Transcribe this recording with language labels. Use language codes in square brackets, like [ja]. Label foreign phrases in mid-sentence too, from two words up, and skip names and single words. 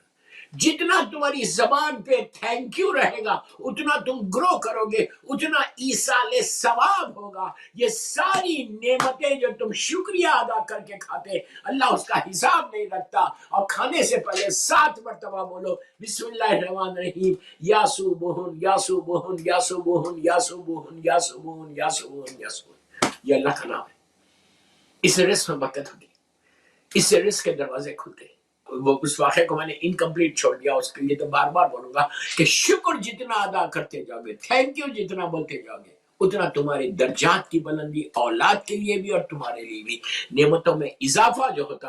[ur] جتنا تمہاری زبان پہ [en] thank you [ur] رہے گا، اتنا تم گرو کرو گے، اتنا ایصال ثواب ہوگا۔ یہ ساری نعمتیں جو تم شکریہ ادا کر کے کھاتے، اللہ اس کا حساب نہیں رکھتا۔ اور کھانے سے پہلے 7 مرتبہ بولو [ar] بسم اللہ الرحمن الرحیم، یا صبحن یا صبحن یا صبحن یا صبحن یا صبحن یا صبحن یا صبحن۔ [ur] یہ اللہ کا نام ہے، اس سے رزق میں برکت ہوتی، اس سے رزق کے دروازے کھلتے ہیں۔ وہ اس واقعے کو میں نے انکمپلیٹ چھوڑ دیا، اس کے لیے تو بار بار بولوں گا کہ شکر جتنا ادا کرتے جاؤ گے، [en] thank you [ur] جتنا بولتے جاؤ گے، اتنا تمہارے درجات کی بلندی، اولاد کے لیے بھی اور تمہارے لیے بھی، نعمتوں میں اضافہ جو ہوتا۔